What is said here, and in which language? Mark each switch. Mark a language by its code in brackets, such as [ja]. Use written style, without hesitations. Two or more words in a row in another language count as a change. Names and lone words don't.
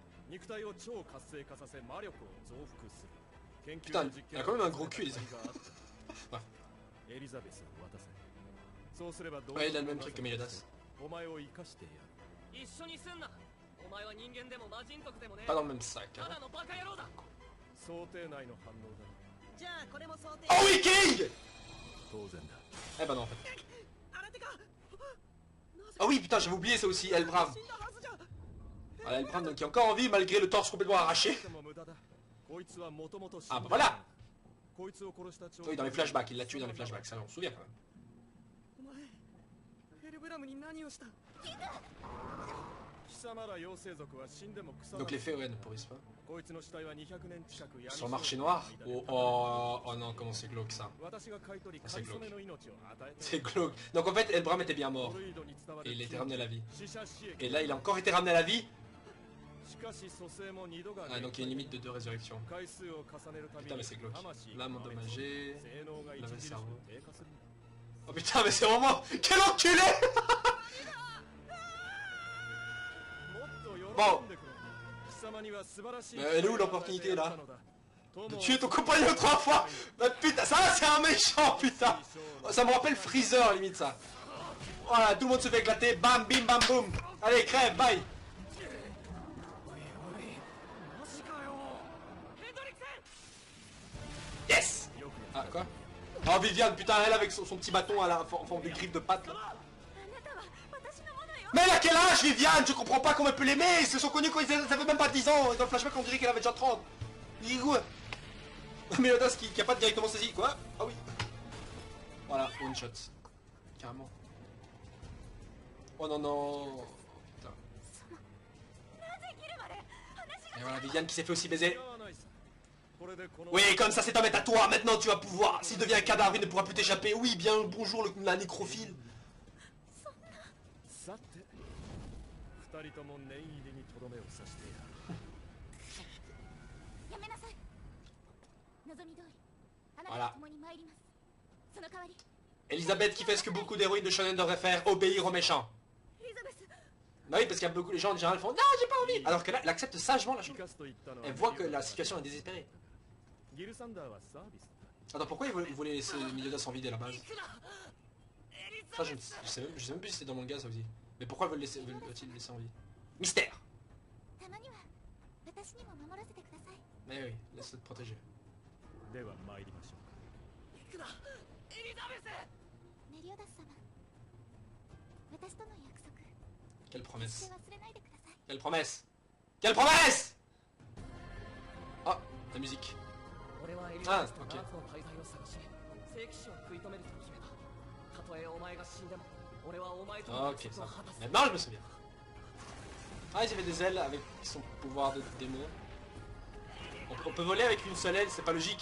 [fr] Putain, il a quand même un gros cul les amis. Ouais, il a le même truc que Meliodas. Pas dans le même sac. Hein. [ja] 想定内の反応だ。じゃあこれも想定。 [fr] Oh oui, King! [ja] 当然だ。 [fr] Eh ben non, en fait. [ja] あれてか。 [fr] Ah oui, putain, j'avais oublié ça aussi, Elbram. [ja] 死んだはずじゃ。 [fr] Voilà, Elbram donc, qui est encore en vie malgré le torse complètement arraché. [ja] でも無駄だ。こいつはもともと死ん [fr] Ah [ja] だ [fr] bah voilà! [ja] こいつを殺した長 [fr] Oui, dans les flashbacks, il l'a tué dans les flashbacks, ça on se souvient quand même. [ja] お前ヘルブラムに何をした？貴様ら妖精族は死んでも腐ら [fr] Donc les faits, ouais, ne pourrissent pas. [ja] こいつの死体は200年近く闇 [fr] Sur le marché noir? Oh, oh, oh non, comment c'est glauque ça. [ja] 私が買い取り [fr] C'est [ja] 買い染めの命を与えて [fr] C'est glauque. Donc en fait, Elbram était bien mort. [ja] ドルイドに伝わる [fr] Et il était ramené à la vie. [ja] 死者死 [fr] Et là, il a encore été ramené à la vie. [ja] しかし蘇生も2度が [fr] Ah, donc il y a une limite de 2 résurrections. [ja] 回数を重ねるたび [fr] Putain, mais c'est glauque. L'âme endommagée. [ja] 性能が [fr] Là, [ja] 著 [fr] le [ja] しく [fr] cerveau. [ja] 低下する [fr] Oh putain, mais c'est vraiment... Quel enculé! [ja] もっと [fr] Bon. [ja] 喜んでくれ貴様には素晴らしい [fr] Mais elle est où l'opportunité là? [ja] 友 [fr] De tuer ton compagnon 3 fois! Bah, putain, ça c'est un méchant, putain! Oh, ça me rappelle Freezer, limite ça. Voilà, tout le monde se fait éclater. Bam, bim, bam, boum. Allez, crève, bye! [ja] マジかよ。ヘンドリクセン。 [fr] Yes! Ah, quoi? Oh, Viviane, putain, elle avec son petit bâton à la, en forme de griffe de patte là. [ja] あなたは私のものよ。 [fr] Mais elle a quel âge, Viviane? Je comprends pas comment elle peut l'aimer! Ils se sont connus quand ils avaient, ça fait même pas 10 ans! Dans le flashback, on dirait qu'elle avait déjà 30. Il est où? Mélodas qui a pas directement saisi, quoi? Ah oui. Voilà, [en] one shot. [fr] Carrément. Oh non, non. Oh, putain. [ja] なぜギルまで話が。 [fr] Et voilà, Viviane qui s'est fait aussi baiser. [ja] これでこの [fr] Oui, comme ça, cet homme est à toi. Maintenant, tu vas pouvoir. S'il devient un cadavre, il ne pourra plus t'échapper. Oui, bien, bonjour, la nécrophile. [ja] さて二人とも念入りにとどめを刺してやるやめなさい。望み通り。あな [fr] Voilà. [ja] たと共に参ります。その代わり。 [fr] Elisabeth qui fait ce que beaucoup d'héroïnes de shonen devraient faire, obéir aux méchants. [ja] エリザベス。 [fr] Bah oui, parce qu'il y a beaucoup de gens en général font non, j'ai pas envie. Alors que là, elle accepte sagement la chose. [ja] 生かすと言ったのは [fr] Elle voit que la situation est désespérée. [ja] ギルサンダーはサービスだ [fr] Attends, pourquoi ils voulaient laisser Meliodas sans vider à la base? [ja] 行くな。エリザ [fr] Ça, je sais même plus si c'était dans le manga ça aussi. Mais pourquoi veulent-ils le laisser en vie? Mystère! [ja] たまには私にも守らせてください。 [fr] Mais oui, laisse-le te protéger. [ja] では参りましょう行くな。エリザベス。メリオダス様。私との約束。 [fr] Quelle [ja] 決 [fr] promesse? [ja] して忘れないでください。 [fr] Quelle promesse? Quelle promesse? Ah, la musique. [ja] 俺はエリザベスと [fr] Ah, ok. [ja] ダーツの滞在を探し、聖騎士を食い止めると決めた。たとえお前が死んでも、俺はお前との [fr] Ok, [ja] 約 [fr] ça [ja] 束を [fr] va. [ja] 果たす。 [fr] Maintenant, je me souviens. Ah, ils avaient des ailes avec son pouvoir de démon. On peut voler avec une seule aile, c'est pas logique.